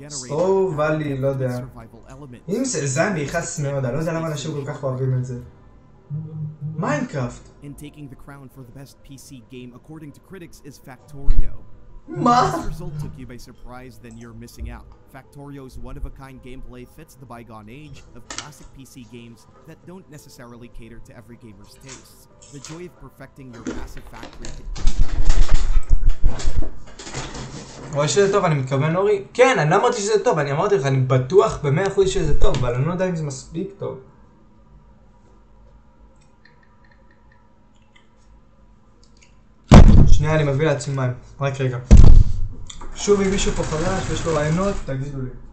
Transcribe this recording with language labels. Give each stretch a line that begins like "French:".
Hebrew: או ואלי, לא יודע. אם זה אני נכנס מאוד, אני לא יודע למה אנשים כל כך אוהבים את זה. מיינקראפט.
English: And taking the crown for the best PC game according to critics is Factorio.
Hebrew: מה?
English: If this result took you by surprise, then you're missing out. Factorio's one-of-a-kind gameplay fits the bygone age of classic PC games that don't necessarily cater to every gamer's tastes. The joy of perfecting your massive factory.
Hebrew: רואה שזה טוב, אני מתכוון אורי? כן, אני לא אמרתי שזה טוב, אני אמרתי לך, אני בטוח ב100% שזה טוב, אבל אני לא יודע אם זה מספיק טוב. שנייה, אני מביא לעצמי מים. רק רגע. שוב, אם מישהו פה חדש ויש לו רעיונות, תגידו לי.